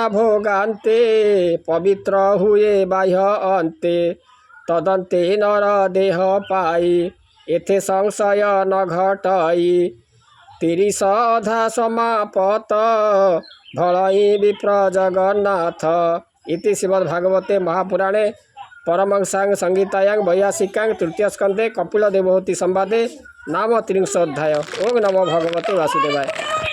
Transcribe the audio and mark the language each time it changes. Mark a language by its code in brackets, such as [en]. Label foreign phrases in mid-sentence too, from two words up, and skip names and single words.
[or] ଭୋଗାନ୍ତେ ପବିତ୍ର ହୁଏ ବାହ୍ୟ ଅନ୍ତେ ତଦନ୍ତେ ନର ଦେହ ପାଇ ଏଥେ ସଂଶୟ ନ ଘଟଇ 30 ଅଧା ସମାପତ ଭଳଇ ବିପ୍ର ଜଗନ୍ନାଥ [sa] ଇତି ଶ୍ରୀମଦ୍ଭାଗବତେ ମହାପୁରାଣେ परमहंसां संगीतायां वैयासिकां तृतीय स्कंदे कपिल देवहूति संवादे नाम 30 अध्याय। ओम नमो भगवते वासुदेवाय।